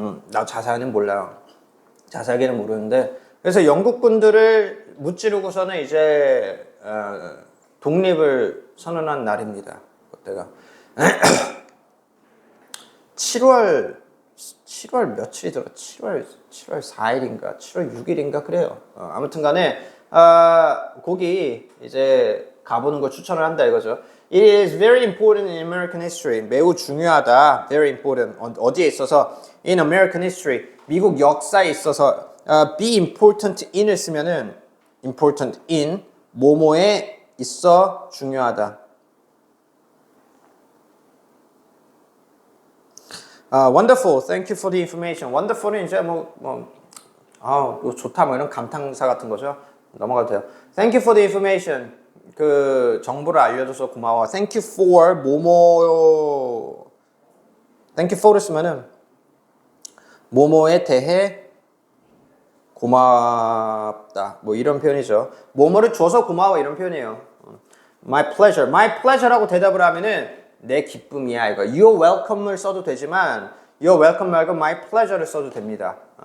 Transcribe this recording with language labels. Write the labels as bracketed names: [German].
[Korean] 나 자세히는 몰라요. 자세하게는 모르는데 그래서 영국군들을 무찌르고서는 이제 독립을 선언한 날입니다. 그때가 7월 며칠이더라? 7월 4일인가 7월 6일인가 그래요. 아무튼 간에 거기 이제 가보는 걸 추천을 한다 이거죠. [English] It is very important in American history. [Korean] 매우 중요하다. [English] Very important. [Korean] 어디에 있어서? [English] In American history. [Korean] 미국 역사에 있어서 be important in을 쓰면은 important in 뭐뭐에 있어 중요하다. [English] Wonderful. Thank you for the information. [Korean] Wonderful은 이제 이거 좋다 뭐 이런 감탄사 같은 거죠. 넘어가도 돼요. [English] Thank you for the information. [Korean] 그 정보를 알려줘서 고마워. [English] Thank you for 뭐뭐. [Korean] Thank you for를 쓰면은 뭐뭐에 대해 고맙다. 뭐 이런 표현이죠. 뭐뭐를 줘서 고마워 이런 표현이에요. [English] My pleasure. My pleasure [Korean] 라고 대답을 하면은 내 기쁨이야 이거. [English] You're welcome [Korean] 을 써도 되지만 You're welcome 말고 My pleasure를 써도 됩니다.